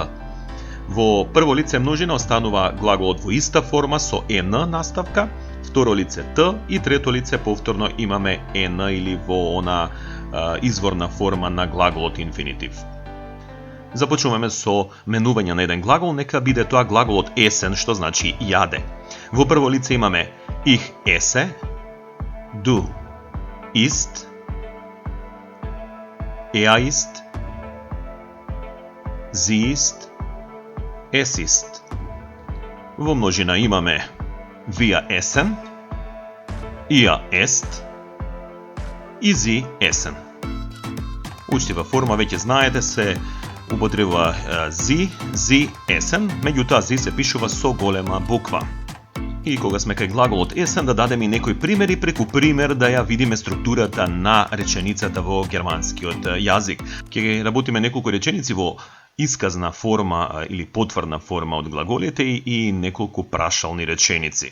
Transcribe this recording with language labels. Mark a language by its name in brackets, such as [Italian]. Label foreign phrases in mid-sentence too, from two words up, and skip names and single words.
[Macedonian] Во прво лице множина останува глаголот во иста форма со ен наставка, второ лице т и трето лице повторно имаме ен или во она изворна форма на глаголот инфинитив. Започнуваме со менување на еден глагол, нека биде тоа глаголот есен, што значи јаде. Во прво лице имаме [German] ich esse, du isst, isst, sie isst, es isst. [Macedonian] Во множина имаме [German] wir essen, ihr esst и sie essen. [Macedonian] Учтива форма веќе знаете, се употребува [German] sie essen, [Macedonian] меѓутоа sie се пишува со голема буква. И кога сме кај глаголот essen, да дадеме и некои примери, преку пример да ја видиме структурата на реченицата во германскиот јазик. Ќе работиме неколку реченици во исказна форма или потврдна форма од глаголите и неколку прашални реченици.